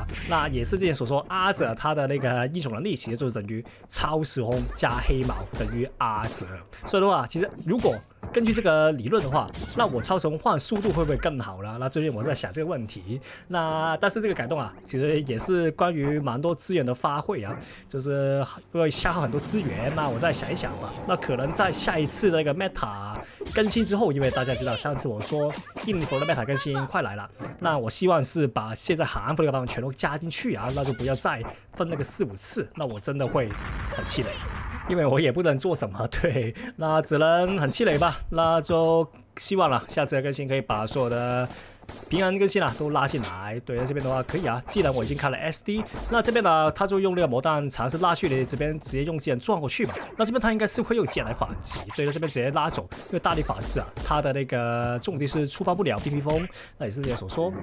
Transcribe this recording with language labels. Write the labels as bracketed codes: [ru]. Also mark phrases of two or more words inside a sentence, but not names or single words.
[zh] 那也是之前所說，阿澤他的那個英雄能力其實就是等於超時空加黑毛等於阿澤。所以的話，其實如果根據這個理論的話，那我超時空換速度會不會更好呢？那最近我在想這個問題。那但是這個改動啊，其實也是關於蠻多資源的發揮啊，就是會消耗很多資源。那我再想一想吧。那可能在下一次的那個 meta 更新之後，因為大家知道上次我說印服的 meta 更新快來了，那我希望是把現在韓服的版本全都加進去啊，那就不要再分那個4、5次，那我真的會很氣餒。因為我也不能做什麼，對，那只能很氣餒吧。那就希望了，下次的更新可以把所有的平安更新啊都拉進來。對，那這邊的話可以啊，既然我已經開了 SD， 那這邊呢他就用那個魔彈嘗試拉去的這邊直接用劍撞過去吧。那這邊他應該是會用劍來反擊，對，那這邊直接拉走，因為大力法師啊，他的那個重點是觸發不了披披風，那也是這樣所說。